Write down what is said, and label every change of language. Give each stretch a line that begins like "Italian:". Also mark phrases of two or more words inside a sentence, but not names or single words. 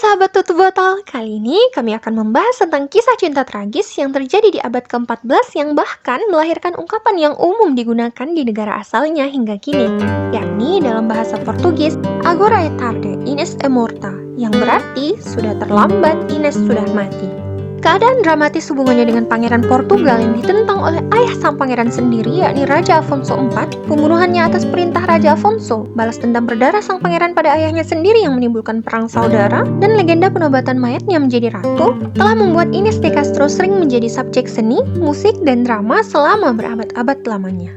Indonesian: Sobat Tutup Botol, kali ini kami akan membahas tentang kisah cinta tragis yang terjadi di abad ke-14 yang bahkan melahirkan ungkapan yang umum digunakan di negara asalnya hingga kini, yakni dalam bahasa Portugis,
Portuguese: Agora é tarde, Inês é morta,
Indonesian: yang berarti sudah terlambat, Inês sudah mati. Keadaan dramatis hubungannya dengan Pangeran Portugal yang ditentang oleh ayah sang pangeran sendiri, yakni Raja Afonso IV, pembunuhannya atas perintah Raja Afonso, balas dendam berdarah sang pangeran pada ayahnya sendiri yang menimbulkan perang saudara, dan legenda penobatan mayatnya menjadi ratu, telah membuat Inês de Castro sering menjadi subjek seni, musik, dan drama selama berabad-abad lamanya.